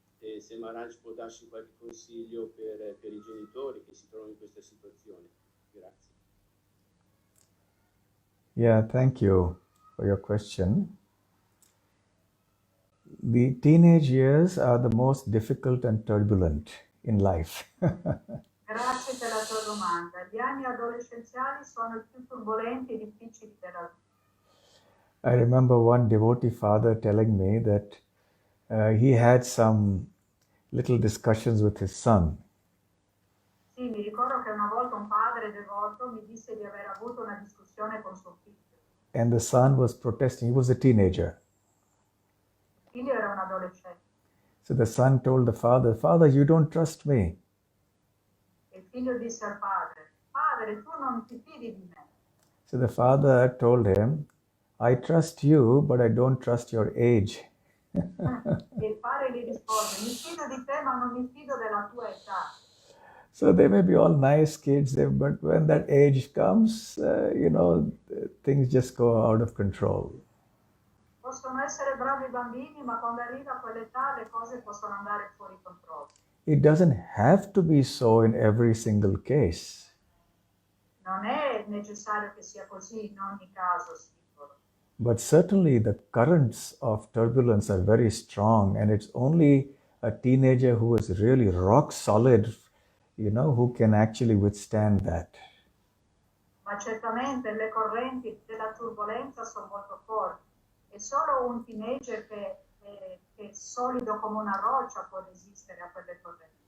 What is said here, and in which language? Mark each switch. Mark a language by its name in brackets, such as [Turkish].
[Italian] E se Maharaj può darci qualche consiglio per i genitori che si trovano in questa situazione. Grazie. [English] Yeah, thank you for your question. The teenage years are the most difficult and turbulent in life. [Italian] Grazie per la tua domanda. Gli anni adolescenziali sono i più turbolenti e difficili della vita. [English] I remember one devotee father telling me that he had some little discussions with his son. [Italian] Sì, mi ricordo che una volta un padre devoto mi disse di aver avuto una discussione con suo figlio. [English] And the son was protesting. He was a teenager. [Italian] Il figlio era un adolescente. [English] So the son told the father, "Father, you don't trust me." [Italian] E il figlio disse al padre, padre, tu non ti fidi di me. [English] So the father told him, "I trust you, but I don't trust your age." [Italian] E il padre gli rispose, mi fido di te, ma non mi fido della tua età. [English] So they may be all nice kids, but when that age comes, things just go out of control. [Italian] Possono essere bravi bambini, ma quando arriva quell'età le cose possono andare fuori controllo. [English] It doesn't have to be so in every single case. [Italian] Non è necessario che sia così in ogni caso singolo. [English] But certainly the currents of turbulence are very strong, and it's only a teenager who is really rock solid, who can actually withstand that. [Italian] Ma certamente le correnti della turbolenza sono molto forti. E solo un teenager che è solido come una roccia può resistere a quelle correnti.